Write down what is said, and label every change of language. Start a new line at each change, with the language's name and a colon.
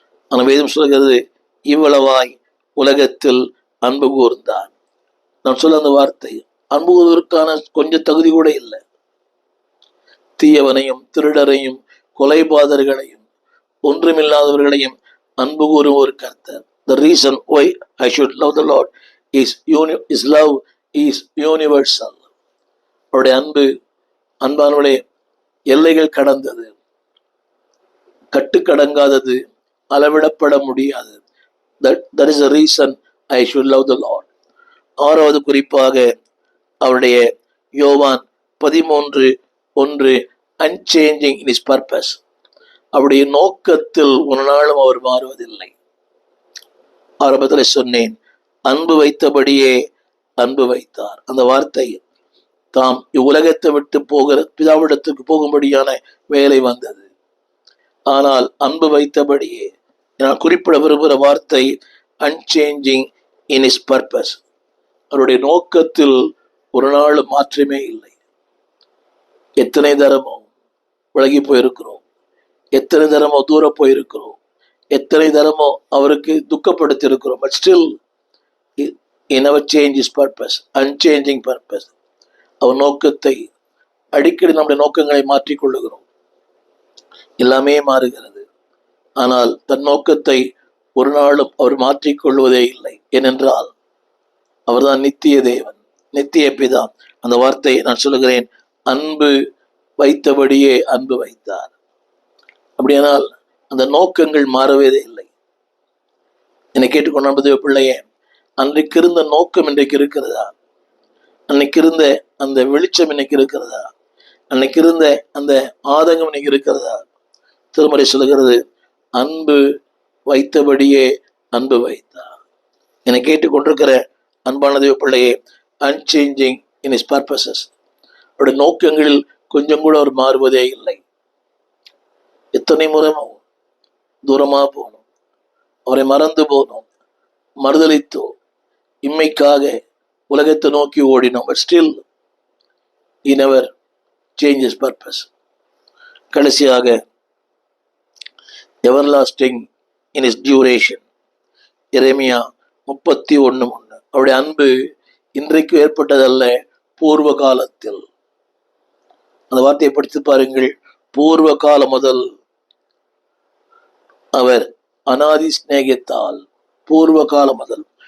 Tamil: ஆனால் வேதம் சொல்கிறது, இவ்வளவாய் உலகத்தில் அன்பு கூர்ந்தான். நான் சொல்ல அந்த வார்த்தை, அன்பு கூறுவதற்கான கொஞ்சம் தகுதி கூட இல்லை. தீயவனையும் திருடரையும் கொலைபாதகர்களையும் ஒன்றுமில்லாதவர்களையும் அன்பு கூறும் ஒரு கர்த்தர்.
English: The reason why I should love the Lord is love is universal.
Tamil: அவருடைய அன்பானவர்களே, எல்லைகள் கடந்தது, கட்டுக்கடங்காதது, அளவிடப்பட முடியாதது.
English: That is the reason I should love the Lord.
Tamil: ஆறாவது குறிப்பாக அவருடைய யோவான் 13:1, unchanging in his purpose. அவருடைய நோக்கத்தில் ஒரு நாளும் அவர் மாறுவதில்லை. ஆரம்பத்தில் சொன்னேன், அன்பு வைத்தபடியே அன்பு வைத்தார். அந்த வார்த்தை தாம் இவ்வுலகத்தை விட்டு பிதாவிடத்துக்கு போகும்படியான வேலை வந்தது. ஆனால் அன்பு வைத்தபடியே, நான் குறிப்பிட விரும்புகிற வார்த்தை அன்சேஞ்சிங் இன் இஸ் பர்பஸ். அவருடைய நோக்கத்தில் ஒரு நாள் மாற்றமே இல்லை. எத்தனை தரமோ விலகி போயிருக்கிறோம், எத்தனை தரமோ தூர போயிருக்கிறோம், எத்தனை தரமோ அவருக்கு துக்கப்படுத்தி இருக்கிறோம்.
English: But still he never change his purpose, unchanging purpose.
Tamil: அவர் நோக்கத்தை அடிக்கடி நம்முடைய நோக்கங்களை மாற்றிக்கொள்ளுகிறோம். எல்லாமே மாறுகிறது, ஆனால் தன் நோக்கத்தை ஒரு நாளும் அவர் மாற்றிக்கொள்வதே இல்லை. ஏனென்றால் அவர்தான் நித்திய தேவன், நித்திய பிதா. அந்த வார்த்தையை நான் சொல்லுகிறேன், அன்பு வைத்தபடியே அன்பு வைத்தார். அப்படியானால் அந்த நோக்கங்கள் மாறவே இல்லை. என்னை கேட்டுக்கொண்ட பிள்ளையே, அன்றைக்கு இருந்த நோக்கம் இன்றைக்கு இருக்கிறதா? அன்னைக்கு இருந்த அந்த வெளிச்சம் இன்னைக்கு இருக்கிறதா? அன்னைக்கு இருந்த அந்த ஆதங்கம் இன்னைக்கு இருக்கிறதா? திருமறை சொல்லுகிறது, அன்பு வைத்தபடியே அன்பு வைத்தார். என்னை கேட்டுக்கொண்டிருக்கிற அன்பான தேவ பிள்ளையே, அன்சேஞ்சிங் இன் ஹிஸ் பர்பசஸ். அவருடைய நோக்கங்களில் கொஞ்சம் கூட அவர் மாறுவதே இல்லை. எத்தனை முறை தூரமா போனோம், அவரை மறந்து போனோம், மறுதளித்தோம், இம்மைக்காக உலகத்தை நோக்கி ஓடினோம்.
English: But still he never changed his purpose. கடைசியாக everlasting in his duration.
Tamil: எரேமியா 31:1. அவருடைய அன்பு இன்றைக்கு ஏற்பட்டதல்ல, பூர்வ காலத்தில். அந்த வார்த்தையை படித்து பாருங்கள். பூர்வ காலம் முதல் அவர் அனாதி சிநேகித்தால், பூர்வ காலம் முதல்.